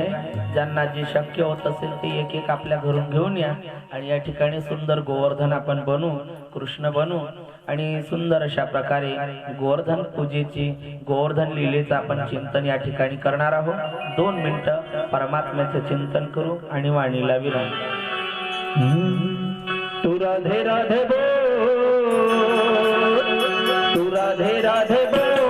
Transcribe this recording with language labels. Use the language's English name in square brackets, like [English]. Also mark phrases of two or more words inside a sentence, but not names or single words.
[Marathi] ज्यांना जे शक्य होत असेल ते एक एक आपल्या घरून घेऊन या आणि या ठिकाणी सुंदर गोवर्धन आपण बनवू, कृष्ण बनवू आणि सुंदर अशा प्रकारे गोवर्धन पूजेची, गोवर्धन लीलेचं आपण चिंतन या ठिकाणी करणार आहोत. 2 मिनिटं परमात्म्याचं चिंतन करू आणि वाणीला विराम. [Hindi] तू राधे राधे बोल, तू राधे राधे बोल,